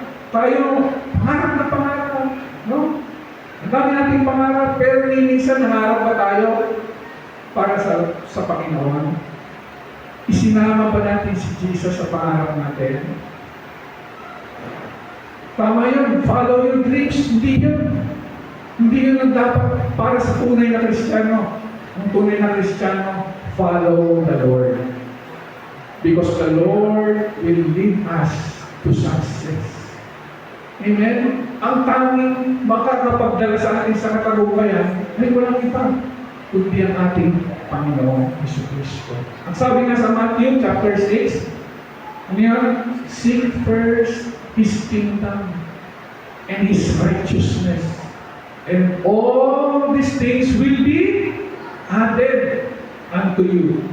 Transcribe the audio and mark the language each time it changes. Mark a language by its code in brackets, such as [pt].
[tl] Tayo, pangarap na pangarap. No? Ang dami nating pangarap, pero minsan nangarap ba tayo para sa Panginoon? Isinama ba natin si Jesus sa pangarap natin? Tama yun, [en] follow your dreams. [tl] Hindi yun ang dapat para sa tunay na Kristiyano. Ang tunay na Kristiyano, [en] follow the Lord. Because the Lord will lead us to success. Amen? [tl] Ang tanging makakapagdala sa atin sa katagumpayan ay walang iba, kundi ang ating Panginoong Jesucristo. Ang sabi nga sa Matthew chapter 6, ano yan? [en] Seek first His kingdom and His righteousness, and all these things will be added unto you.